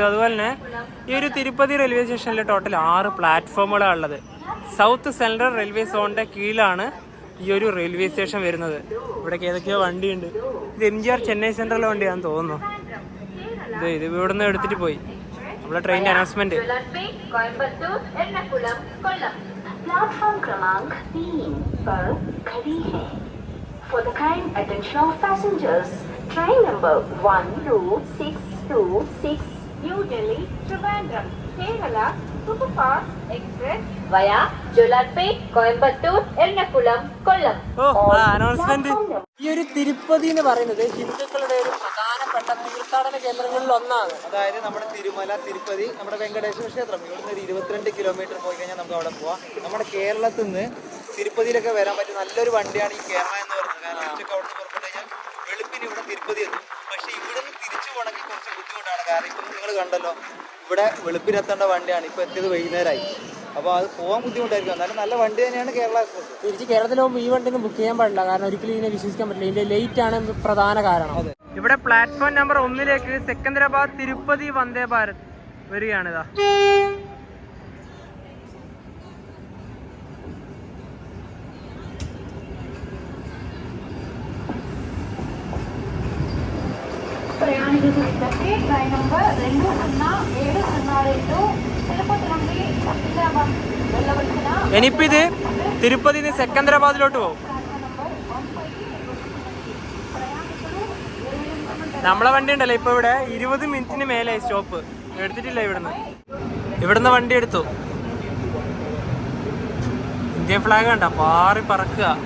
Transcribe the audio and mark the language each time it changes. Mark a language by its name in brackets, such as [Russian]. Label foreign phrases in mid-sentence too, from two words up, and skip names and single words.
[Malayalam] അതുപോലെ തന്നെ ഈ ഒരു തിരുപ്പതി റെയിൽവേ സ്റ്റേഷനിൽ ടോട്ടൽ 6 പ്ലാറ്റ്ഫോമുകളാണ് ഉള്ളത്. സൗത്ത് സെൻട്രൽ റെയിൽവേ സോണിന്റെ കീഴിലാണ് ഈ ഒരു റെയിൽവേ സ്റ്റേഷൻ വരുന്നത്. ഇവിടേക്ക് ഏതൊക്കെയോ വണ്ടിയുണ്ട്. ഇത് MGR ചെന്നൈ സെൻട്രലിലെ വണ്ടിയാണെന്ന് തോന്നുന്നു. ഇത് ഇവിടെ നിന്ന് എടുത്തിട്ട് പോയി. നമ്മുടെ ട്രെയിനിന്റെ അനൗൺസ്മെന്റ്. [Hindi] प्लेटफॉर्म क्रमांक 3 पर खड़ी है. [English] For the kind attention of passengers, train number 12626 New Delhi Trivandrum Kerala Superfast Express via Jolarpet, Coimbatore, Ernakulam, Kollam. [Malayalam] അനൗൺസ്മെന്റ്. ഈ ഒരു തിരുപ്പതി എന്ന് പറയുന്നത് ഹിന്ദുക്കളുടെ ഒരു പ്രധാനപ്പെട്ട തീർത്ഥാടന കേന്ദ്രങ്ങളിൽ ഒന്നാണ്. അതായത് നമ്മുടെ തിരുമല, തിരുപ്പതി, നമ്മുടെ വെങ്കടേശ്വര ക്ഷേത്രം, ഇവിടുന്ന് ഒരു 22 കിലോമീറ്റർ പോയി കഴിഞ്ഞാൽ നമുക്ക് അവിടെ പോവാം. നമ്മുടെ കേരളത്തിൽ നിന്ന് തിരുപ്പതിയിലൊക്കെ വരാൻ പറ്റിയ നല്ലൊരു വണ്ടിയാണ് ഈ കേരള എന്ന് പറയുന്നത്. കാരണം ഉച്ചയ്ക്ക് അവിടെ നിന്ന് പുറപ്പെട്ടു കഴിഞ്ഞാൽ വെളുപ്പിന് ഇവിടെ തിരുപ്പതി എത്തും. പക്ഷേ ഇവിടെ നിന്ന് തിരിച്ചു പോകണമെങ്കിൽ കുറച്ച് ബുദ്ധിമുട്ടാണ്. കാരണം ഇപ്പം നിങ്ങൾ കണ്ടല്ലോ, ഇവിടെ വെളുപ്പിനെത്തേണ്ട വണ്ടിയാണ്, ഇപ്പോൾ എത്തിയത് വൈകുന്നേരമായി. അപ്പോൾ അത് പോകാൻ ബുദ്ധിമുട്ടായിരിക്കും. എന്നാലും നല്ല വണ്ടി തന്നെയാണ് കേരള എക്സ്പ്രസ്. തിരിച്ച് കേരളത്തിൽ പോകുമ്പോൾ ഈ വണ്ടി ഒന്നും ബുക്ക് ചെയ്യാൻ പാടില്ല. കാരണം ഒരിക്കലും ഇതിനെ വിശ്വസിക്കാൻ പറ്റില്ല. ഇതിന്റെ ലേറ്റ് ആണ് പ്രധാന കാരണം. ഇവിടെ [English] platform number [Malayalam] 1 സെക്കന്ദരാബാദ് തിരുപ്പതി വന്ദേ ഭാരത് വരികയാണിതാ. [Telugu] ప్రయాణికులకు ఇద్దరికి [English] train number [Telugu] 20702 తిరుపతి నుండి సికింద్రాబాద్ వెళ్ళవలసిన [Malayalam] ഇനിയിപ്പോ ഇത് തിരുപ്പതി സെക്കന്ദരാബാദിലോട്ട് പോകും. നമ്മളെ വണ്ടി ഉണ്ടല്ലോ ഇപ്പൊ ഇവിടെ 20 മിനിറ്റിന് മേലെ സ്റ്റോപ്പ് എടുത്തിട്ടില്ല. ഇവിടുന്ന് വണ്ടി എടുത്തു. [English] Indian flag [Malayalam] കണ്ട പാറി പറക്കുക.